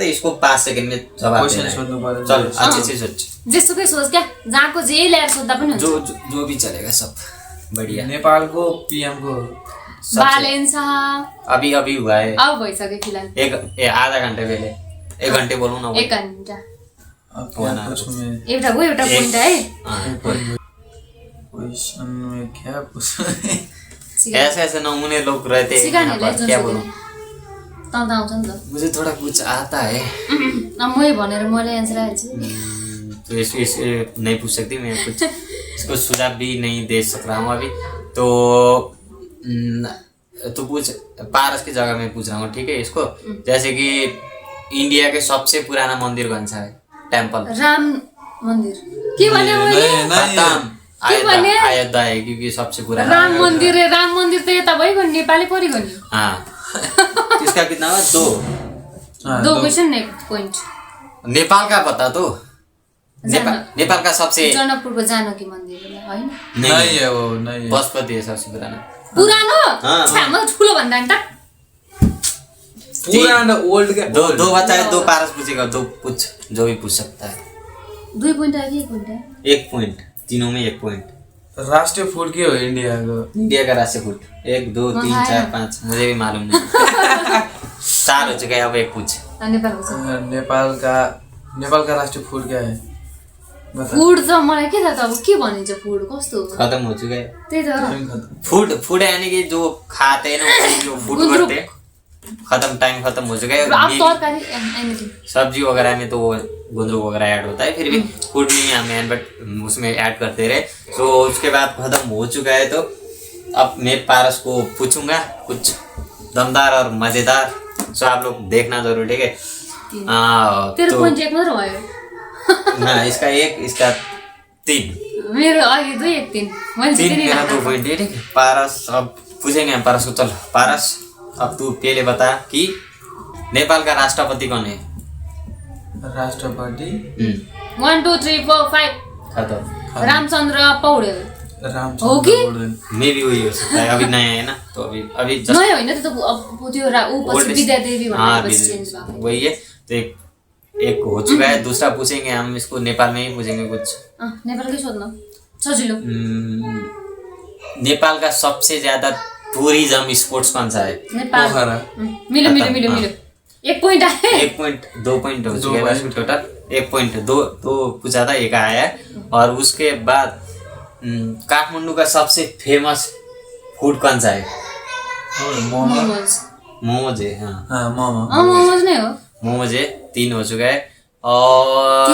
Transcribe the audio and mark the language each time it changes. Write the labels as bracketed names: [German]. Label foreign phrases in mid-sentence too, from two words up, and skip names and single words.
[Hindi] इसको 5 सेकेंड में जवाब क्वेसन देना है। [Nepali] सोध्नु पर्यो। [Hindi] चल अच्छे से सोच, [Nepali] जेसुकै सोच क्या, जहाँको जे ल्याएर सोध्दा पनि हुन्छ। [Hindi] जो भी चलेगा सब बढ़िया। [Nepali] नेपालको पीएम को बालेन शाह [Hindi] अभी हुआ है, [Nepali] अब भइसक्यो फिलहाल। [Hindi] एक आधा घंटे पहले। 1 घंटे बोलूं ना? [Nepali] 1 घन्टा। [Hindi] अब क्या पूछूं मैं? [Nepali] एउटा गयो, एउटा पोइन्ट है। [Hindi] क्वेश्चन में क्या पूछूं? ऐसे नमूने लोग रहते हैं यहाँ पर, क्या बोलूं? [Nepali] त आउँछ नि त। [Hindi] मुझे थोड़ा कुछ आता है। [Nepali] मै भनेर मैले एन्सर हाल्छु। [Hindi] तो इस नहीं पूछ सकती मैं कुछ। इसको सुझाव भी नहीं दे सक रहा हूँ अभी। तो तू पूछ, पारस की जगह में पूछ रहा हूँ, ठीक है। इसको जैसे कि इंडिया के सबसे पुराना मंदिर कौन सा है? टेम्पल [Nepali] राम मंदिर। के भने मैले? [Hindi] अयोध्या है, क्योंकि सबसे पुराना राम मंदिर है। [Nepali] राम मंदिर त यता भइगयो नि, नेपाली परिगयो नि। [Hindi] हाँ। इसका कितना हुआ? 2 क्वेसन ने पोइन्ट। नेपाल का बता तो। नेपाल का सबसे [Nepali] जनकपुरको जानकी मन्दिर हैन? [Hindi] नहीं है वो, नहीं है। पशुपति है सबसे पुराना। [Nepali] पुरानो? [Hindi] हाँ। [Nepali] छाम ठुलो भन्दा नि त। पुरानो ओल्ड क्या? [Hindi] दो बताए, 2 पारस पूछेगा, 2 पूछ, जो भी पूछ सकता है। [Nepali] 2 पोइन्ट आयो कि 1 पोइन्ट आयो? [Hindi] 1 पॉइंट, तीनों में 1 पॉइंट। [Nepali] राष्ट्रिय फूड के हो इंडिया को? [Hindi] इंडिया का राष्ट्रीय फूड 1 2 3 4 5, मुझे भी मालूम नहीं। 4 हो चुका है, अब 1 पूछ। [Nepali] नेपालको छ। [Hindi] नेपाल का राष्ट्रिय फूड क्या है? [Nepali] फूड त मलाई के थाहा त, अब के भनिन्छ फूड कस्तो हो? [Hindi] खत्म हो चुका है। [Nepali] त्यही त। [Hindi] फूड यानी कि जो खाते हैं ना, जो फूड करते हैं, खत्म, टाइम खत्म हो चुका है। [Nepali] अब तरकारी एनीथिङ, [Hindi] सब्जी वगैरह में तो गुंदरुक वगैरह ऐड होता है, फिर भी फूड नहीं हमें बट उसमें ऐड करते रहे। तो उसके बाद खत्म हो चुका है। तो अब मैं पारस को पूछूंगा कुछ दमदार और मजेदार, सो आप लोग देखना जरूर, ठीक है। [Nepali] तेरो पोइन्ट 1 मात्र भयो। [Hindi] हाँ, इसका 1, इसका 3। [Nepali] मेरो अघि 2 1 3 मैले 3 जितेँ [Hindi] मेरा 2 पॉइंट है, ठीक है। पारस अब पूछेंगे हम पारस को। चल पारस, अब तू पहले बता कि नेपाल का राष्ट्रपति कौन है? राष्ट्रपति 1 2 3 4 5 खत्म। [Nepali] रामचन्द्र पौडेल। हो कि? [Hindi] मैं भी वही हो सकता है, अभी नया है ना, तो अभी just [Nepali] नयाँ होइन त्यो त, अब त्यो ऊ पछि विद्यादेवी भनेपछि चेन्ज भएको। [Hindi] वही है। तो एक हो चुका है। दूसरा पूछेंगे हम इसको, नेपाल में ही पूछेंगे कुछ। [Nepali] नेपालकै सोध्न सजिलो। [Hindi] नेपाल का सबसे ज्यादा [English] tourism sports [Hindi] कौन सा है? नेपाल। पोखरा। [Nepali] मिलो मिलो मिलो मिलो। 1 पोइन्ट आयो। [Hindi] 1 पॉइंट, 2 पॉइंट हो चुके हैं टोटल। 1 पॉइंट, 2 पूछा था, 1 आया है। और उसके बाद काठमांडू का सबसे फेमस फूड कौन सा है? मोमोज। मोमोज है। हाँ, [Nepali] मोमोज नै हो। [Hindi] मोमोज है। 3 हो चुका है। और